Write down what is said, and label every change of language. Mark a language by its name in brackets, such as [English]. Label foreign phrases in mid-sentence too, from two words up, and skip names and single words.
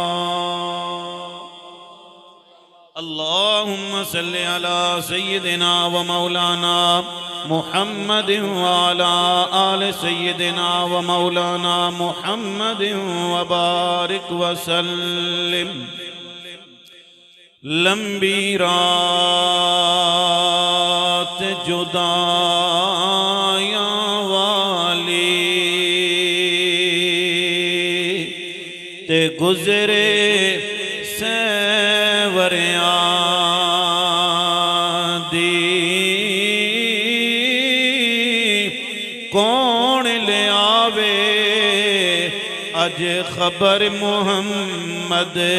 [Arabic] اللهم صل على سيدنا ومولانا محمد وعلى آل سيدنا ومولانا محمد وبارك وسلم. [Punjabi] لمبی رات جدائیاں والی تے گزرے سیوریاں دی کون لے آوے اج خبر محمد